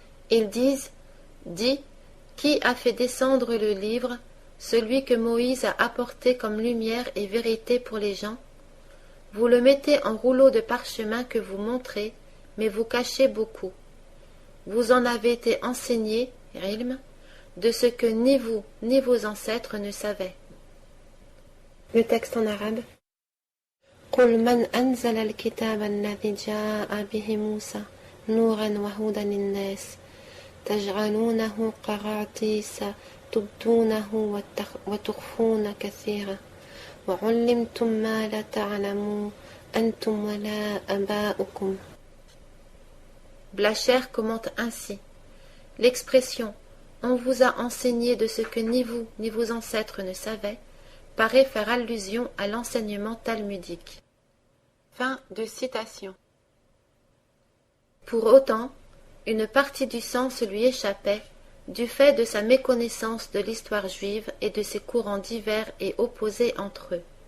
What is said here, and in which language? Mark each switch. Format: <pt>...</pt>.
<fr>Ils disent, dis, qui a fait descendre le livre, celui que Moïse a apporté comme lumière et vérité pour les gens? Vous le mettez en rouleau de parchemin que vous montrez, mais vous cachez beaucoup. Vous en avez été enseigné, ilm, de ce que ni vous ni vos ancêtres ne savaient. Le texte en arabe.</fr> <ar>قل من أنزل الكتاب الذي جاء به موسى نورا وهدى للناس تجعلونه قراطيس تبدونه وتخفون كثيرا وعلمتم ما لا تعلمون أنتم ولا آباؤكم.</ar> <fr>Blacher commente ainsi. L'expression « on vous a enseigné de ce que ni vous ni vos ancêtres ne savaient » paraît faire allusion à l'enseignement talmudique. Fin de citation. Pour autant, une partie du sens lui échappait du fait de sa méconnaissance de l'histoire juive et de ses courants divers et opposés entre eux.</fr>